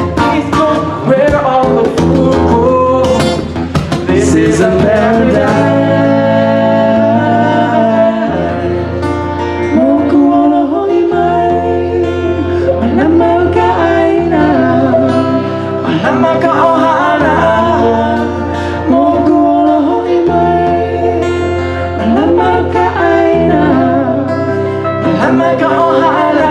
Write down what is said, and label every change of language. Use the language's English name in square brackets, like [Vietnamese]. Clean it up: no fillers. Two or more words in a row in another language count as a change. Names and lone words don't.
[English] East coast, where all the food grows. This is a paradise. [Hawaiian] Moku Ola Ho'i Mai, malama ka aina, malama ka ohana. Moku Ola Ho'i Mai, malama ka aina, malama ka ohana.